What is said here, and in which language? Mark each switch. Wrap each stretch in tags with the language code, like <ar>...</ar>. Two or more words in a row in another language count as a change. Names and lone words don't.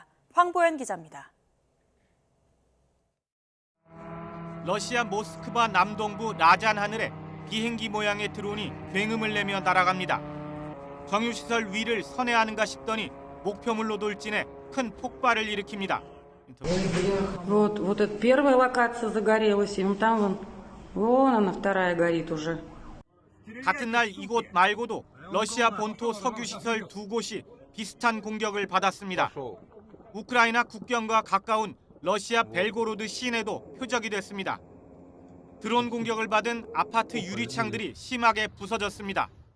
<ko>황보현 기자입니다. 러시아 모스크바 남동부 라잔 하늘에 비행기 모양의 드론이 굉음을 내며 날아갑니다. 정유시설 위를 선회하는가 싶더니 목표물로 돌진해 큰 폭발을 일으킵니다.</ko> <ru>Вот эта первая локация загорелась, и вон она вторая горит уже.</ru> <ko>같은 날 이곳 말고도 러시아 본토 석유시설 두 곳이 비슷한 공격을 받았습니다. 우크라이나 국경과 가까운 러시아 벨고로드 시내도 표적이 됐습니다. 드론 공격을 받은 아파트 유리창들이 심하게 부서졌습니다.</ko>